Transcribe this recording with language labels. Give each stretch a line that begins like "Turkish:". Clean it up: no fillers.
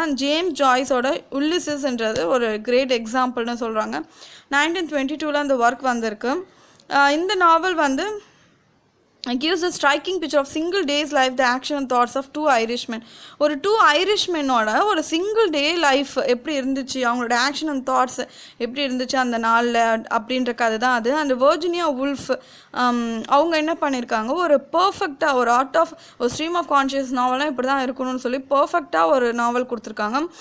Tamil: And James ஜாய்ஸோட உல்லிசஸ்ன்றது ஒரு great எக்ஸாம்பிள்னு சொல்கிறாங்க. 1922 அந்த ஒர்க் வந்திருக்கு. இந்த நாவல் வந்து
English: gives a striking picture of single day's life, the action and thoughts of two Irishmen.
Tamil: ஒரு 2 ஐரிஷ்மெனோட ஒரு சிங்கிள் டே லைஃப் எப்படி இருந்துச்சு, அவங்களோட ஆக்ஷன் அண்ட் தாட்ஸ் எப்படி இருந்துச்சு அந்த நாளில் அப்படின்ற கதை தான் அது. அந்த வர்ஜினியா உல்ஃப் அவங்க என்ன பண்ணியிருக்காங்க, ஒரு பர்ஃபெக்டாக ஒரு ஆர்ட் ஆஃப் ஒரு ஸ்ட்ரீம் ஆஃப் கான்ஷியஸ் நாவலாம் இப்படி தான் இருக்கணும்னு சொல்லி பர்ஃபெக்டாக ஒரு நாவல் கொடுத்துருக்காங்க.